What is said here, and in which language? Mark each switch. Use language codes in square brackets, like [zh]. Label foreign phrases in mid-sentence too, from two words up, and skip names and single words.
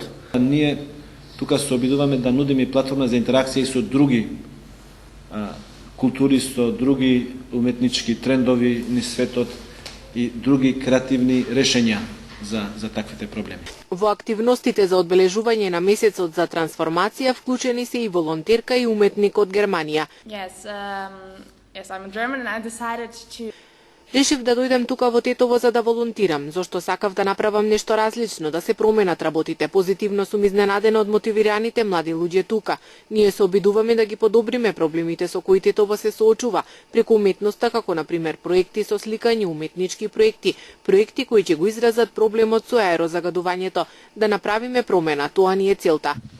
[mk] Ние тука се обидуваме да нудиме платформа за интеракција и со други култури, со други уметнички трендови низ светот и други креативни решења за таквите проблеми. Во активностите за одбележување на месецот за трансформација вклучени се и волонтерка и уметник од Германија. [en] Yes, I'm German and I decided to [mk] Решив да дојдем тука во Тетово за да волонтирам, зашто сакав да направам нешто различно, да се променат работите. Позитивно сум изненадена од мотивираните млади луѓе тука. Ние се обидуваме да ги подобриме проблемите со кои Тетово се соочува, преку уметноста, како например проекти со сликање, уметнички проекти, проекти кои ќе го изразат проблемот со аерозагадувањето, да направиме промена, тоа ни е целта.